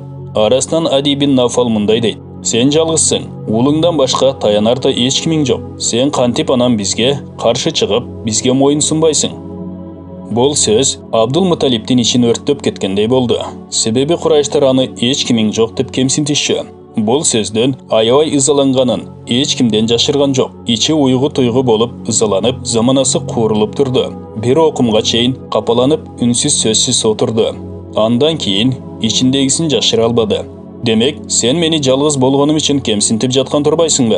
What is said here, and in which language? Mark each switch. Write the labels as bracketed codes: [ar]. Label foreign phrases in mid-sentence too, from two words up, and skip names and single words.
[ky] Арасынан Ади бин Нафал мындай дейт: "Сен жалгызсың. Улуңдан башка таянарда эч кимиң жок. Сен кантип анан бизге каршы чыгып, бизге моюн сунбайсың?" Бұл сөз Абдул-Муталиптин ичин өрттөп кеткендей болды. Себеби Курайштар аны эч кимиң жок деп кемсинтишчү. Бұл сөзден аябай ызаланганын эч кимден жашырган жок. Ичи уйгу-туйгу болуп ызаланып, заманасы куурулуп турду. Бир окумга чейин капаланып, үнсүз сөзсүз отурду. Андан кийин ичиндегисин жашыра албады. Демек, сен мени жалгыз болгонум үчүн кемсинтип жаткан турбайсыңбы?